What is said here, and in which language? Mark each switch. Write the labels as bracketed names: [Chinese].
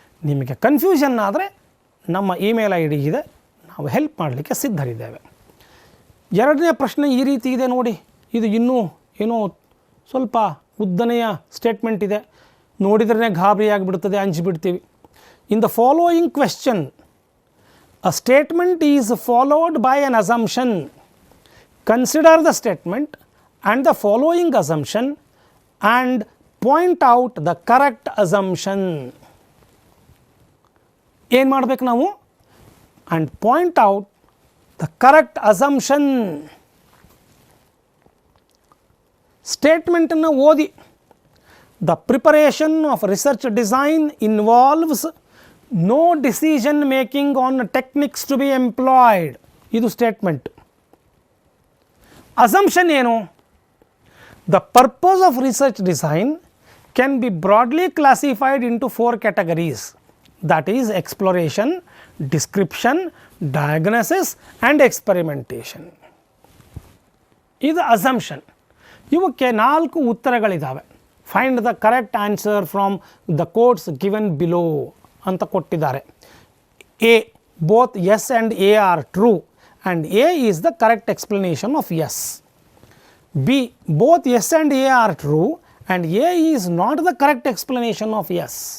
[Kannada] ನಿಮಗೆ ಕನ್ಫ್ಯೂಷನ್ ಆದರೆ ನಮ್ಮ ಇಮೇಲ್ ID ಇದೆ, ನಾವು ಹೆಲ್ಪ್ ಮಾಡಲಿಕ್ಕೆ ಸಿದ್ಧರಿದ್ದೇವೆ. ಎರಡನೇ ಪ್ರಶ್ನೆ ಈ ರೀತಿ ಇದೆ ನೋಡಿ. ಇದು ಇನ್ನೂ ಏನೋ ಸ್ವಲ್ಪ ಉದ್ದನೆಯ ಸ್ಟೇಟ್ಮೆಂಟ್ ಇದೆ, ನೋಡಿದ್ರೇ ಗಾಬರಿ ಆಗಿಬಿಡ್ತದೆ, ಅಂಜಿಬಿಡ್ತೀವಿ. [English] In the following question, a statement is followed by an assumption. Consider the statement and the following assumption and point out the correct assumption. [Kannada] ಏನು ಮಾಡಬೇಕು ನಾವು? [English] And point out the correct assumption. [Kannada] ಸ್ಟೇಟ್ಮೆಂಟನ್ನು ಓದಿ [English] The preparation of research design involves no decision making on techniques to be employed. [Kannada] ಇದು statement. Assumption ಏನು? [English] The purpose of research design can be broadly classified into 4 categories, that is exploration, description, diagnosis and experimentation. [Kannada] ಇದು assumption. ಇವಕ್ಕೆ 4 ಉತ್ತರಗಳಿದ್ದಾವೆ. [English] find the correct answer from the codes given below [Kannada] ಅಂತ ಕೊಟ್ಟಿದ್ದಾರೆ. [English] A, both S and A are true and A is the correct explanation of S. B, both S and A are true and A is not the correct explanation of S.